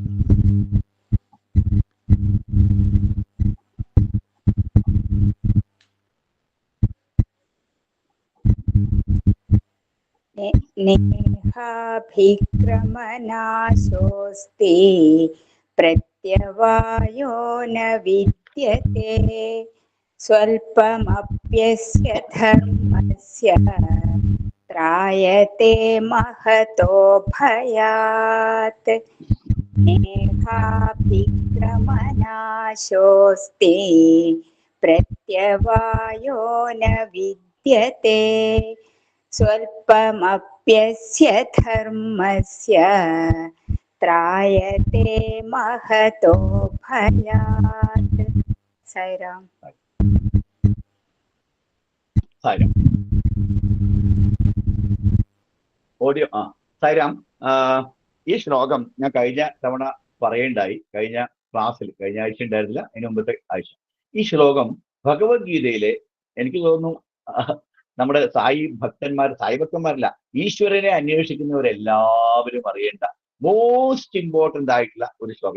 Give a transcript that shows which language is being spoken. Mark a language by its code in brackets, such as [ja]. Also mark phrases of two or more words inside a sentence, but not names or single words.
[sa] നേഹാഭിക്രമനാശോസ്തി പ്രത്യവായോ ന വിദ്യത്തെ സ്വൽപമപ്യസ്യ ധർമ്മസ്യ ത്രായത്തെ മഹതോ ഭയാത്. നേഹാഭിക്രമനാശോസ്തി പ്രത്യവായോ ന വിദ്യത്തെ സ്വൽപമപ്യസ്യ ധർമ്മസ്യ ത്രായത്തെ മഹതോ ഭയാത്. [ml] സായിരാം. ഓഡിയോ സായിരാം. ഈ ശ്ലോകം ഞാൻ കഴിഞ്ഞ തവണ പറയേണ്ടായി. കഴിഞ്ഞ ക്ലാസ്സിൽ, കഴിഞ്ഞ ആഴ്ച ഉണ്ടായിരുന്നില്ല, അതിന് മുമ്പത്തെ ആഴ്ച. ഈ ശ്ലോകം ഭഗവത്ഗീതയിലെ എനിക്ക് തോന്നുന്നു നമ്മുടെ സായി ഭക്തന്മാരല്ല, ഈശ്വരനെ അന്വേഷിക്കുന്നവരെല്ലാവരും അറിയേണ്ട [en] most important [ml] ആയിട്ടുള്ള ഒരു ശ്ലോകം.